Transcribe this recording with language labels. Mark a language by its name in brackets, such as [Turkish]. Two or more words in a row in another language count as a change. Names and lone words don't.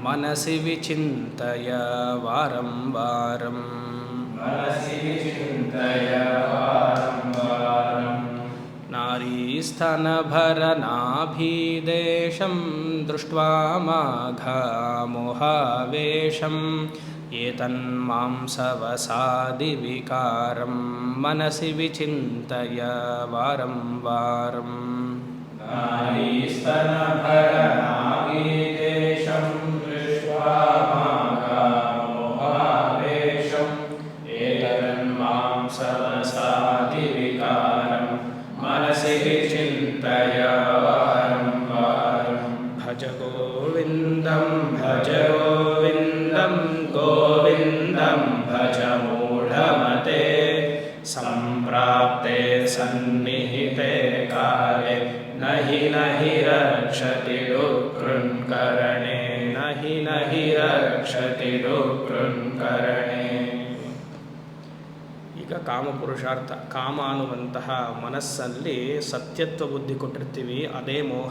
[Sanskrit] ಮನಸಿ ವಿಚಿಂತಯ ವಾರಂ ವಾರಂ ನಾರೀಸ್ತನಭರನಾಭೀದೇಶಂ ದೃಷ್ಟ್ವಾ ಮಾಘಮೋಹಾವೇಶಂ ಏತನ್ಮಾಂಸವಸಾದಿವಿಕಾರಂ ಮನಸಿ ವಿಚಿಂತಯ ವಾರಂ ವಾರಂ ನಾರೀಸ್ತನಭರನಾಭೀದೇಶಂ ದೃಷ್ಟ್ವಾ ಮಾಘಮೋಹಾವೇಶಂ ಏತನ್ಮಾಂಸವಸಾದಿವಿಕಾರಂ ಮನಸಿ ವಿಚಿಂತಯ ವಾರಂ ವಾರಂ ಭಜ ಗೋವಿಂದಂ ಗೋವಿಂದಂ ಭಜ ಮೂಢಮತೆ ಸಂಪ್ರಾಪ್ತೆ ಸನ್ನಿಹಿತೆ ಕಾಲೇ ನಹಿ ರಕ್ಷತಿ ಡುಕೃನ್ಕರಣೆ ನಹಿ ರಕ್ಷತಿ ಡುಕೃನ್ಕರಣೆ. [Kannada] ಈಗ ಕಾಮಪುರುಷಾರ್ಥ, ಕಾಮ ಅನ್ನುವಂತಹ ಮನಸ್ಸಲ್ಲಿ ಸತ್ಯತ್ವ ಬುದ್ಧಿ ಕೊಟ್ಟಿರ್ತೀವಿ, ಅದೇ ಮೋಹ.